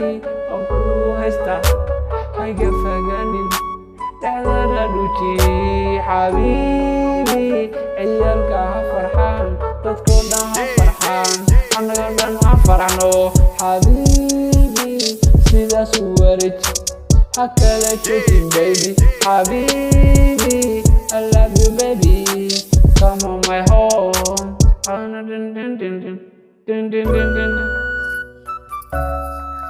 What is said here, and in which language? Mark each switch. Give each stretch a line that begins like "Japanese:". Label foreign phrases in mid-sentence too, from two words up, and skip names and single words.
Somali: waan kugu haystaa hayga foganin dhexdana dhuuji habibi ciyaalka ha farxaan dadkoo dhan ha farxaan annaga dhan ha farxno habibi sidaas u wareeji ha kala joogin baby habibi
English: I love you baby come on my home.